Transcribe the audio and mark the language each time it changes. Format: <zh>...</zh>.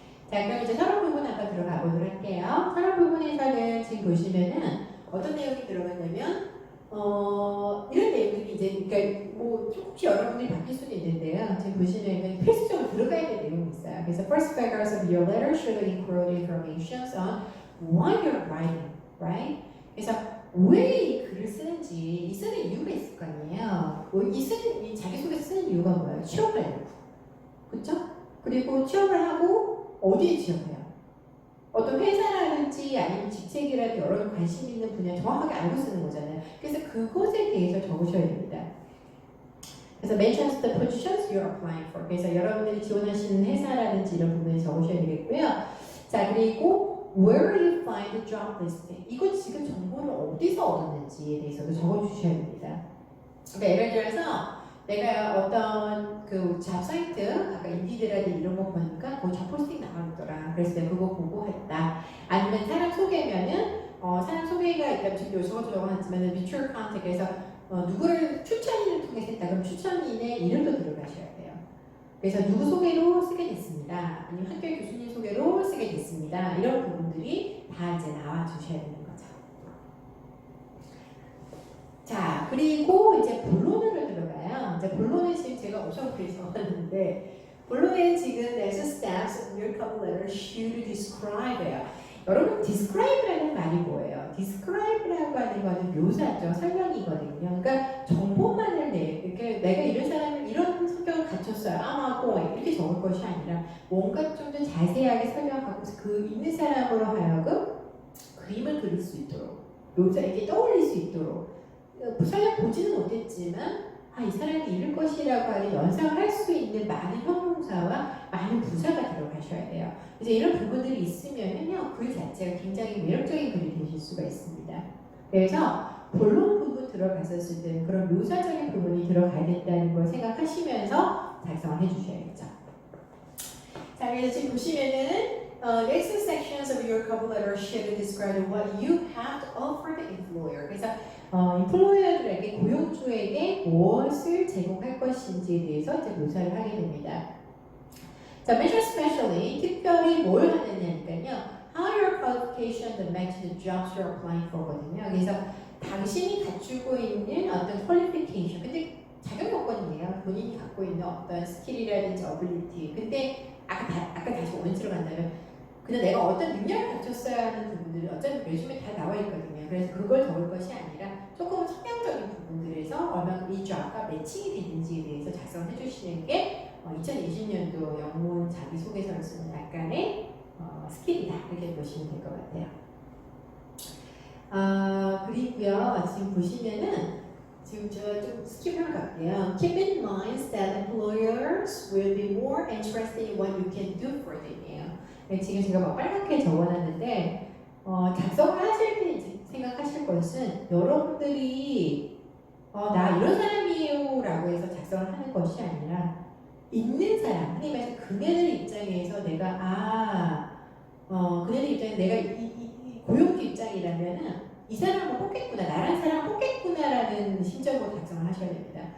<ko>자, 그럼 이제 서론 부분 한번 들어가 보도록 할게요. 서론 부분에서는 지금 보시면은 어떤 내용이 들어갔냐면 이런 내용들이 이제, 그러니까 뭐 조금씩 여러분들이 바뀔 수도 있는데요. 지금 보시면 필수적으로 들어가야 될 내용이 있어요.</ko> <en>그래서 first paragraphs of your letter should include information on why you're writing, right?</en> <ko>그래서 왜 이 글을 쓰는지, 이 쓰는 이유가 있을 거 아니에요. 이 자기소개 쓰는 이유가 뭐예요? 취업을 하려고, 그렇죠? 그리고 취업을 하고 어디에 취업해요? 어떤 회사라든지 아니면 직책이라든지 여러 관심 있는 분야 정확하게 알고 쓰는 거잖아요. 그래서 그것에 대해서 적으셔야 됩니다.</ko> <en>그래서 mentions the positions you're applying for.</en> <ko>그래서 여러분들이 지원하시는 회사라든지 이런 부분에 적으셔야 되겠고요.</ko> <en>자, 그리고 where you find the job listing.</en> <ko>이거 지금 정보를 어디서 얻었는지에 대해서도 적어주셔야 됩니다. 그러니까 예를 들어서 내가 어떤 그 잡 사이트, 아까 인디드라든지 이런 거 보니까 그 잡 포스팅 나와있더라. 그래서 내가 그거 보고 했다. 아니면 사람 소개면은 사람 소개가 일단 지금 요즘은 하지만 mutual contact에서 누구를 추천인을 통해서 했다. 그럼 추천인의 이름도 들어가셔야 돼요. 그래서 누구 소개로 쓰게 됐습니다. 아니면 학교 교수님 소개로 쓰게 됐습니다. 이런 부분들이 다 이제 나와 주셔야 되는 거죠. 자, 그리고 이제 본론으로 들어가요. 이제 본론은 지금 제가 엄청 글이 적었는데 본론에 지금</ko> <en>next steps of your cover letter should describe예요.</en> <ko>여러분 describe라는 말이 뭐예요? describe라고 하는 거는 묘사죠. 설명이거든요. 그러니까 정보만을 이렇게 내가 이런 사람을 이런 성격을 갖췄어요. 아마고 이렇게 적을 것이 아니라 뭔가 좀 더 자세하게 설명하고 그 있는 사람으로 하여금 그림을 그릴 수 있도록 묘사 이렇게 떠올릴 수 있도록 설령 보지는 못했지만 이 사람이 이럴 것이라고 하는 연상할 수 있는 많은 형용사와 많은 부사가 들어가셔야 돼요. 이제 이런 부분들이 있으면요, 글 자체가 굉장히 매력적인 글이 되실 수가 있습니다. 그래서 본론 부분 들어갔었을 때는 그런 묘사적인 부분이 들어가야 된다는 걸 생각하시면서 작성을 해주셔야겠죠. 자, 그래서 지금 보시면은</ko> <en>next sections of your cover letter should describe what you have to offer the employer.</en> <ko>그래서 employer들에게 고용주에게 무엇을 제공할 것인지에 대해서 이제 묘사를 하게 됩니다. 자,</ko> <en>measure specially</en> <ko>특별히 뭘 하느냐니까요.</ko> <en>How your qualifications match the jobs you're applying for거든요.</en> <ko>그래서 당신이 갖추고 있는 어떤 qualification, 근데 자격 요건이에요. 본인이 갖고 있는 어떤 스킬이라든지 ability. 근데 아까 다시 원치로 간다면 그냥 내가 어떤 능력을 갖췄어야 하는 부분들이 어차피 레주메에 다 나와 있거든요. 그래서 그걸 적을 것이 아니라 조금 성향적인 부분들에서 얼마나 이 job과 매칭이 되는지에 대해서 작성을 해주시는 게 2020년도 영문 자기소개서를 쓰는 약간의 스킬이다 이렇게 보시면 될 것 같아요. 그리고요 지금 보시면은 지금 제가 좀 스킵을 갈게요.</ko> <en>Keep in mind that employers will be more interested in what you can do for them이에요.</en> <ko>네, 지금 제가 막 빨갛게 적어놨는데 작성을 하실 때 이제 생각하실 것은 여러분들이 나 이런 사람이에요 라고 해서 작성을 하는 것이 아니라 있는 사람, 흔히 말해서 그네들 입장에서 내가 그네들 입장에서 내가 이 고용주 입장이라면은 이 사람을 뽑겠구나, 나란 사람을 뽑겠구나라는 심정으로 작성을 하셔야 됩니다.</ko>